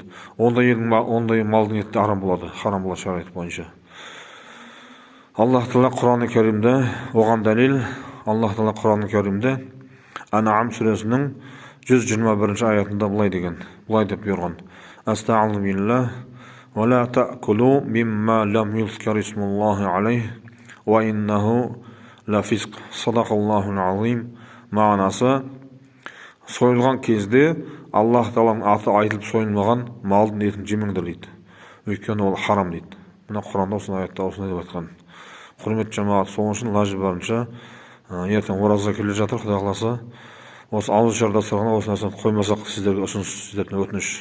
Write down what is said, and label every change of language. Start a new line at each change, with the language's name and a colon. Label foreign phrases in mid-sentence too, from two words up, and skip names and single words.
Kazakh: Ондай малдың еті харам болады шариғат бойынша. Аллах Таала Құран-ы Кәрімде оған дәлел, Аллах Таала Құран-ы Кәрімде Ан'ам сүресінің 121 аятында былай деп бұйырған.
Arabic: أستغفر الله ولا تأكلوا مما لم يذكر اسم الله عليه وإنه لفسق. صدق الله العظيم.
Kazakh: Мағынасы, сойылған кезде Аллах Тааланың аты айтылып сойылмаған малдың етін жемеңдер дейді. Өйткені ол харам дейді. Мына Құранда осындай аятта осындай деп айтқан. Құрметті жамаат, сол үшін лажы барынша ертең ораза келе жатыр, Құдай қаласа, осы ауызашар дастарханына осы нәрсені қоймасақ, сіздерге ұсыныс, сіздерден өтініш.